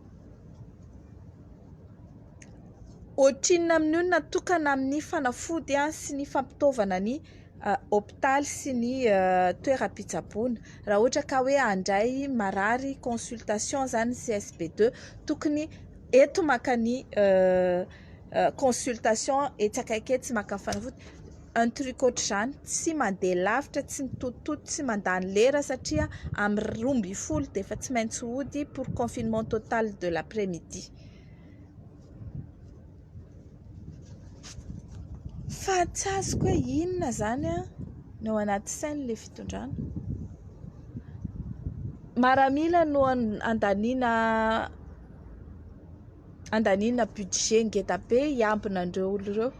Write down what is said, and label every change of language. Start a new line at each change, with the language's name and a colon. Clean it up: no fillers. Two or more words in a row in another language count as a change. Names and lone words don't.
Malagasy: Ohatrinona amin'io natokana amin'ny fanafody sy ny fampitaovana ny hôpitaly sy ny toeram-pitsaboana. Raha ohatra ka hoe handray marary consultation zany CSP2, tokony eto maka ny consultation etsakaiky eto, tsy maka ny fanafody.
French: Un truc
Malagasy: ohatr'izany, tsy mandeha lavitra, tsy mitotototo, tsy mandany lera satria amin'ny 12 dia efa tsy maintsy hody
French: pour confinement total de l'après-midi.
Malagasy: Fa tsy azoko hoe inona zany no ao anaty sain'le fitondrana. Maramila no andaniana budget ngeda be hiambina andreo olo ireo.